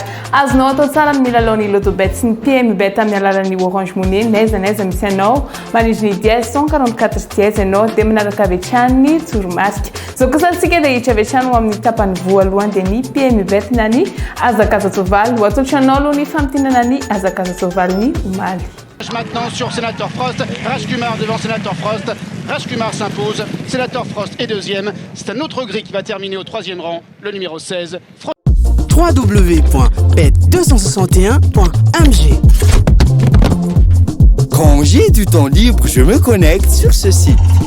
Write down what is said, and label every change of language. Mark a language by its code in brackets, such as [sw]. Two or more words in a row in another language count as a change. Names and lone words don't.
[mg] Azonao atao tsara ny milalao ny loto bet sy ny PM bet amin'ny alalan'ny Orange Money naiza misy anao manindry ny 10 144 10 ianao dia manaraka avy hatrany ny tsoromarika. Zao kosa antsika dia hiditra avy hatrany ho amin'ny tapany voalohany dia ny PM bet na ny azakazatsovaly ho atolotranao aloha ny famtinana ny azakazatsovaly ny omaly. [fr] Maintenant sur Sénateur Frost, Rajkumar devant Sénateur Frost, Rajkumar s'impose, Sénateur Frost est deuxième, c'est un autre gris qui va terminer au troisième rang, le numéro 16. www.bet261.mg. Quand j'ai du temps libre, je me connecte sur ce site.